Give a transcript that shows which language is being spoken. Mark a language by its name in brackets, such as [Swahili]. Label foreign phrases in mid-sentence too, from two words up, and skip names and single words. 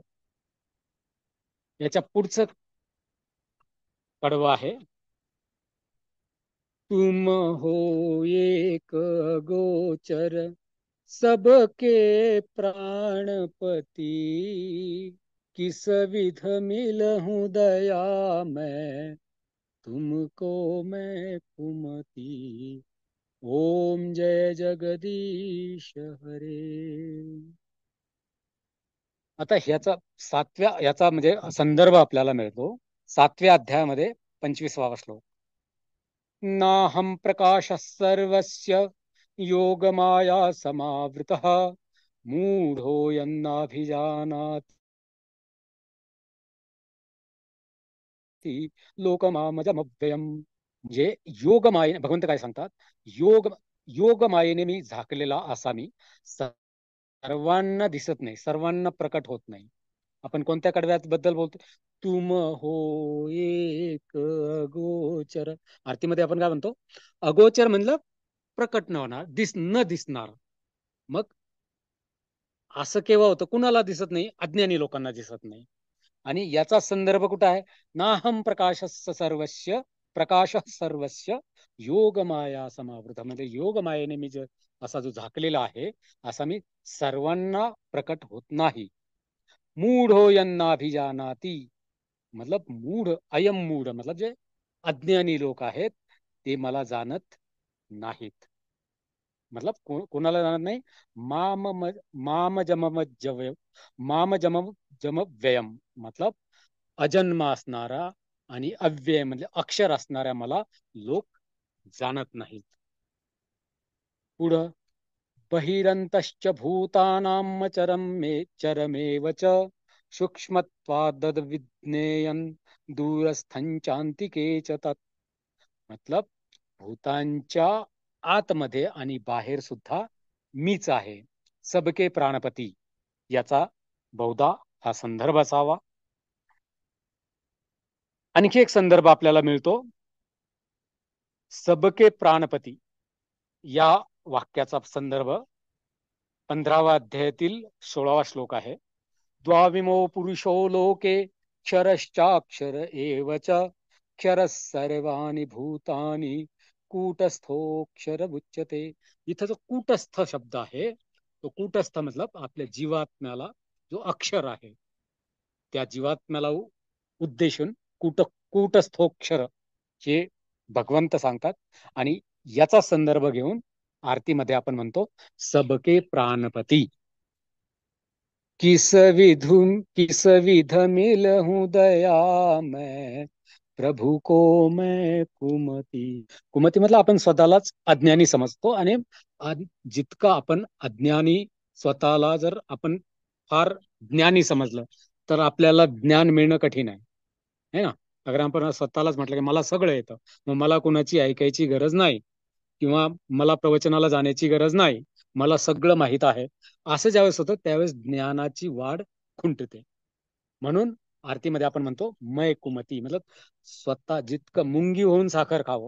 [Marathi] याच्या पुढचं कडवं आहे. [Hindi] तुम हो एक गोचर सबके प्राणपति किस विध मिलहूं दया मैं तुमको मैं कुमति. ओम जय जगदीश हरे. [Marathi] आता याचा म्हणजे संदर्भ आपल्याला मिळतो 7व्या अध्यायामध्ये 25वा श्लोक. [Sanskrit] नाहं प्रकाशः सर्वस्य योगमाया समावृतः मूढो यन्नाभिजानाति लोकमामजमव्ययम्. [Marathi] म्हणजे योगमायेने भगवंत काय सांगतात, योगमायेने मी झाकलेला असा मी सर्वांना दिसत नाही, सर्वांना प्रकट होत नाही. आपण कोणत्या कडव्यात बद्दल बोलतो? [Hindi] तुम हो एक अगोचर. [Marathi] आरतीमध्ये आपण काय म्हणतो? अगोचर म्हणलं प्रकट न होणार, न दिसणार. मग असं केव्हा होतं? कुणाला दिसत नाही? अज्ञानी लोकांना दिसत नाही. आणि याचा संदर्भ कुठं आहे? [Sanskrit] नाहम प्रकाश सर्वस्य योगमाया समावृत. [Marathi] म्हणजे योगमायेने मी असा जो झाकलेला आहे असा मी सर्वांना प्रकट होत नाही. [Sanskrit] मूढो यन्नाभिजानाति, [Marathi] मतलब [Sanskrit] अयम मूढ [Marathi] मतलब जे अज्ञानी लोक आहेत ते मला जाणत नाहीत. मतलब कोणाला जाणार नाही. [Sanskrit] माम जमम जव माम जमम जम व्ययम [Marathi] मतलब अजन्म असणारा आणि अव्यय म्हणजे अक्षर असणाऱ्या मला लोक जाणत नाहीत. [Sanskrit] पुढं बहिरंतश्च भूतानाम चरमेव च सूक्ष्मत्वाद् विज्ञेयन दूरस्थंचांतिके च तत्. [Marathi] मतलब भूतांच्या आतमध्ये आणि बाहेर सुद्धा मीच आहे. [Hindi] सबके प्राणपती [Marathi] याचा बहुधा हा संदर्भ असावा. आणखी एक संदर्भ आपल्याला मिळतो. [Hindi] सबके प्राणपती [Marathi] या वाक्याचा संदर्भ 15व्या अध्यायातील 16वा श्लोक आहे. [Sanskrit] द्वाविमो पुरुषो लोके क्षरश्चाक्षर एव च क्षर सर्वाणि भूतानि कूटस्थोक्षर उच्यते. [Marathi] इथं जो कूटस्थ शब्द आहे तो कूटस्थ मतलब आपल्या जीवात्म्याला जो अक्षर आहे त्या जीवात्म्याला उद्देशून कूटस्थोक्षर हे भगवंत सांगतात. आणि याचा संदर्भ घेऊन आरतीमध्ये आपण म्हणतो [Hindi] सबके प्राणपती. किस विध मिलहूं दया मैं प्रभु को मैं कुमती. [Marathi] कुमती मतलब आपण स्वतःलाच अज्ञानी समजतो आणि जितका आपण अज्ञानी स्वतःला जर आपण फार ज्ञानी समजलं तर आपल्याला ज्ञान मिळणं कठीण आहे, [Hindi] है ना. [Marathi] अगर आपण स्वतःलाच म्हटलं की मला सगळं येतं, मग मला कुणाची ऐकायची गरज नाही किंवा मला प्रवचनाला जाण्याची गरज नाही, मला सगळं माहित आहे, असं ज्यावेळेस होतं त्यावेळेस ज्ञानाची वाढ खुंटते. म्हणून आरतीमध्ये आपण म्हणतो [Hindi] मय कुमती [Marathi] मतलब स्वतः जितकं मुंगी होऊन साखर खावं.